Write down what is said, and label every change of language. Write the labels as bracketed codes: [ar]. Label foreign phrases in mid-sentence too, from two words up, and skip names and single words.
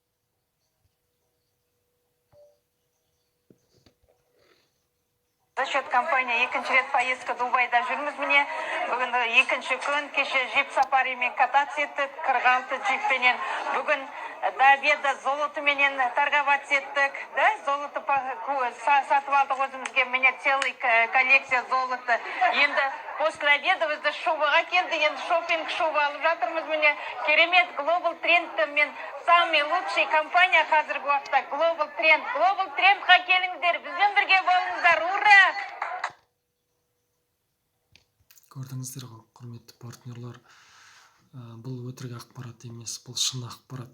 [ru] За счет компания [kk] екінші рет поездка Дубайда жүрміз міне. Бүгін екінші күн, кеше джип сапаримен кататься еттік, 46 джиппенен. Бүгін [ru] до обеда [kk] золотыменен торговать еттік. Да, золото сатып алдық өзімізге. Мене [ru] целый коллекция золота. [kk] Енді [ru] после обеда [kk] бізді шубаға келді. Енді шопинг шуба алып жатырмыз міне. Керемет Global Trend мен [ru] самый лучший компания [kk] қазіргі уақытта Global Trend. Global Trendқа келіңіздер, бізбен бірге болыңыздар. Ура! Көрдіңіздер ғой, құрметті партнерлар, бұл өтірік ақпарат емес, бұл шын ақпарат.